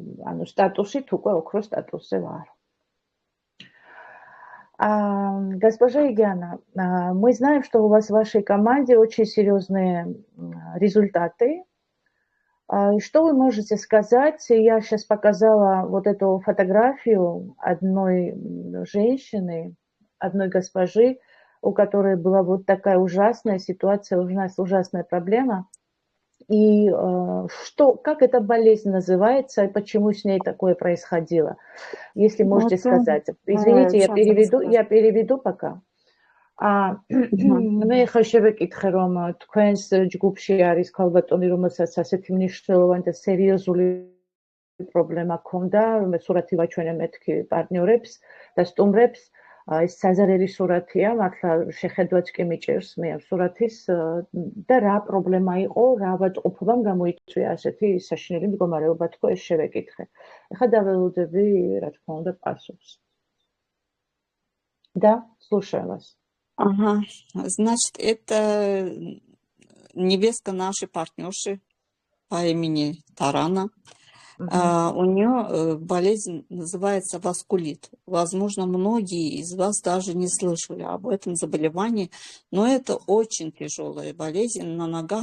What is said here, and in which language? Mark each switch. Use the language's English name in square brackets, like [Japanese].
[Georgian] ანუ სტატუსით უკვე ოქროს статусе вар. [Russian] Госпожа Егиана, мы знаем, что у вас в вашей команде очень серьезные результаты. Что вы можете сказать? Я сейчас показала вот эту фотографию одной женщины, одной госпожи, у которой была вот такая ужасная ситуация, ужасная проблема. И как эта болезнь называется и почему с ней такое происходило? Если можете сказать. Извините, я переведу пока. [Georgian] მე ხა შევეკითხე რომ თქვენს ჯგუფში არის ქალბატონი რომელსაც ასეთი მნიშვნელოვანი და სერიოზული პრობლემა ჰქონდა, სურათი ვაჩვენე მეთქი პარტნიორებს და სტუმრებს, ეს საზარელი სურათია, მართლა შეხედვაც კი მიჭირს მე ამ სურათის და რა პრობლემა იყო, რა ავადმყოფობამ გამოიწვია ასეთი საშინელი მდგომარეობა, თქო ეს შევეკითხე. ეხლა დაველოდები, რა თქმა უნდა, პასუხს. [Russian] Да, слушаю вас. Ага, значит, это невестка нашей партнерши по имени Тарана. У нее болезнь называется васкулит. Возможно, многие из вас даже не слышали об этом заболевании, но это очень тяжелая болезнь на ногах.